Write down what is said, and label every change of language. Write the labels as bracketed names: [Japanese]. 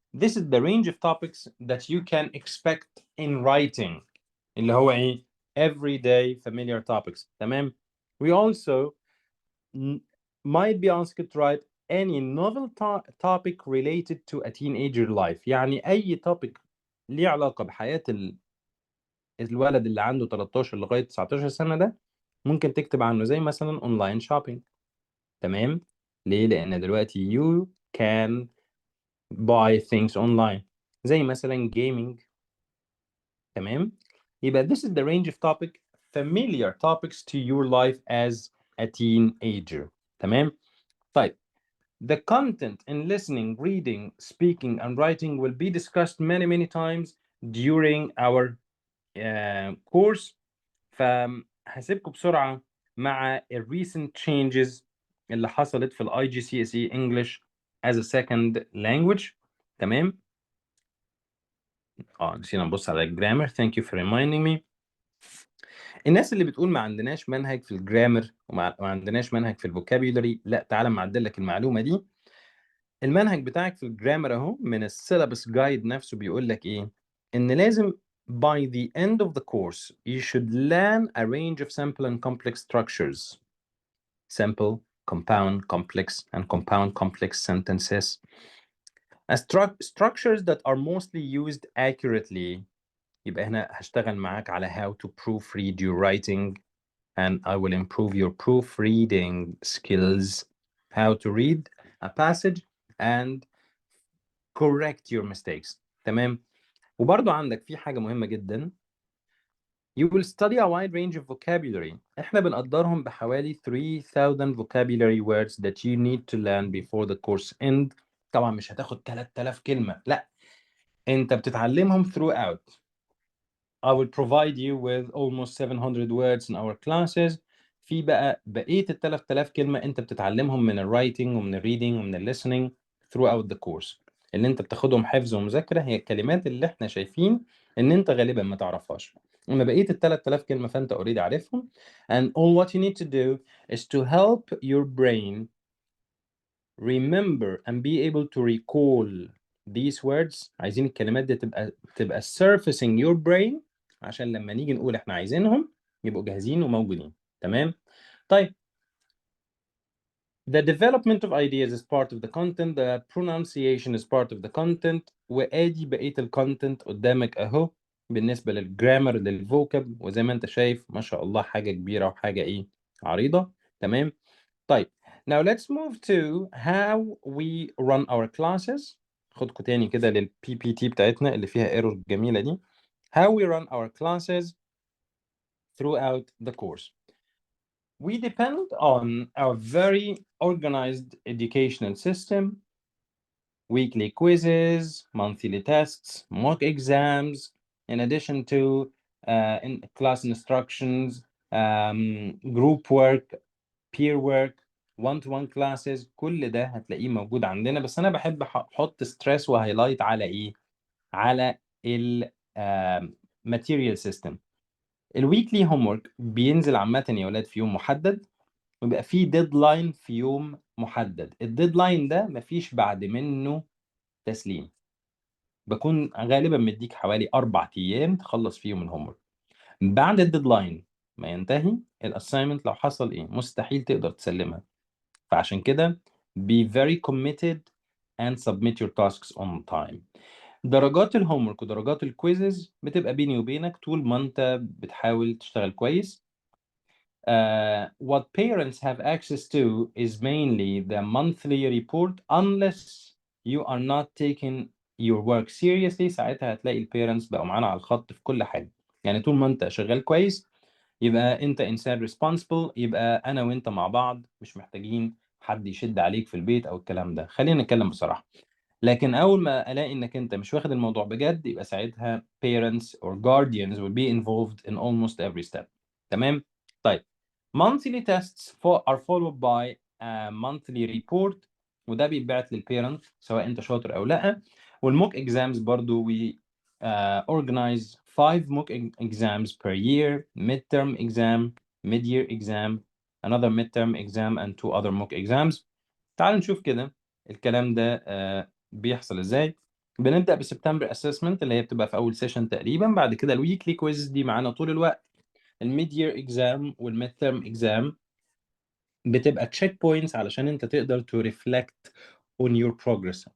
[English] This is the range of topics that you can expect in writing, [Arabic] اللي هو ايه [English] everyday familiar topics. [Arabic] تمام. [English] We also might be asked to write any novel topic related to a teenager life. [Arabic] يعني أي topic ليه علاقة بحياة الولد اللي عنده 13 لغاية 19 سنة ده ممكن تكتب عنه، زي مثلا [English] online shopping. [Arabic] تمام. ليه؟ لأن دلوقتي [English] you can buy things online، [Arabic] زي مثلا gaming. تمام. [English] يبقى this is the range of topic familiar topics to your life as a teenager. [Arabic] تمام. [English] طيب, the content in listening, reading, speaking, and writing will be discussed many times during our course. [Arabic] فهسيبكم بسرعة مع [English] recent changes [Arabic] اللي حصلت في الاي جي سي اس اي [English] English as a second language. [Arabic] تمام. نسينا نبص على الجرامر. [English] Thank you for reminding me. [Arabic] الناس اللي بتقول ما عندناش منهج في الجرامر وما عندناش منهج في الفوكابيولري، لا تعالى معدل لك المعلومة دي. المنهج بتاعك في الجرامر اهو من السيلابس جايد نفسه بيقول لك ايه؟ ان لازم [English] by the end of the course you should learn a range of simple and complex structures. Simple, compound, complex, and compound complex sentences. Structures that are mostly used accurately. [Arabic] يبقى هنا هشتغل معاك على [English] how to proofread your writing, and I will improve your proofreading skills. How to read a passage and correct your mistakes. [Arabic] تمام. وبرضو عندك في حاجة مهمة جدا. [English] You will study a wide range of vocabulary. [Arabic] احنا بنقدرهم بحوالي [English] 3000 vocabulary words that you need to learn before the course end. [Arabic] طبعا مش هتاخد 3000 كلمة، لا، انت بتتعلمهم throughout. [English] I will provide you with almost 700 words in our classes. [Arabic] في بقية ال 3000 كلمة انت بتتعلمهم من الرايتنج ومن الريدنج ومن الlistening throughout the course. اللي انت بتاخدهم حفظ ومذاكرة هي الكلمات اللي احنا شايفين ان انت غالبا ما تعرفهاش. اما بقية ال 3000 كلمة فانت already عارفهم. [English] And all what you need to do is to help your brain remember and be able to recall these words. [Arabic] عايزين الكلمات دي تبقى [English] surfacing your brain [Arabic] عشان لما نيجي نقول احنا عايزينهم يبقوا جاهزين وموجودين. [English] تمام. طيب, the development of ideas is part of the content. The pronunciation is part of the content. [Arabic] وادي بقيه الكونتنت قدامك اهو بالنسبه للجرامر للفوكاب، وزي ما انت شايف ما شاء الله حاجه كبيره وحاجه ايه عريضه. تمام. [English] طيب, now let's move to how we run our classes. [Arabic] خدكم تاني كده للبي بي تي بتاعتنا اللي فيها ايرور الجميله دي. [English] How we run our classes throughout the course. We depend on a very organized educational system. Weekly quizzes, monthly tests, mock exams, in addition to class instructions, group work, peer work, one-to-one classes. [Arabic] كل ده هتلاقيه موجود عندنا. بس أنا بحب أحط ستريس وهايلايت على إيه؟ على ال material system. الويكلي هوم ورك بينزل عامة يا ولاد في يوم محدد، ويبقى فيه ديدلاين في يوم محدد. الديدلاين ده مفيش بعد منه تسليم. بكون غالبا مديك حوالي 4 أيام تخلص فيهم الهوم ورك. بعد الديدلاين ما ينتهي الاساينمنت لو حصل ايه مستحيل تقدر تسلمها. فعشان كده [English] be very committed and submit your tasks on time. [Arabic] درجات الهوم ورك ودرجات الكويزز بتبقى بيني وبينك طول ما انت بتحاول تشتغل كويس. [English] What parents have access to is mainly the monthly report unless you are not taking your work seriously. [Arabic] ساعتها هتلاقي البيرنتس بقوا معانا على الخط في كل حاجة. يعني طول ما انت شغال كويس يبقى انت انسان responsible، يبقى انا وانت مع بعض مش محتاجين حد يشد عليك في البيت او الكلام ده. خلينا نتكلم بصراحة. لكن اول ما الاقي انك انت مش واخد الموضوع بجد يبقى ساعتها [English] parents or guardians will be involved in almost every step. [Arabic] تمام؟ طيب [English] monthly tests are followed by a monthly report، [Arabic] وده بيتبعت للبيرنت سواء انت شاطر او لا. [English] والموك exams برضو we organize 5 mock exams per year: midterm exam, mid-year exam, another midterm exam and 2 other mock exams. [Arabic] تعال نشوف كده الكلام ده بيحصل ازاي. بنبدأ بسبتمبر اسسمنت اللي هي بتبقى في اول سيشن تقريبا. بعد كده الويكلي كويز دي معانا طول الوقت. الميد يير اكزام والميد تيرم اكزام بتبقى تشيك بوينتس علشان انت تقدر [English] To reflect on your progress.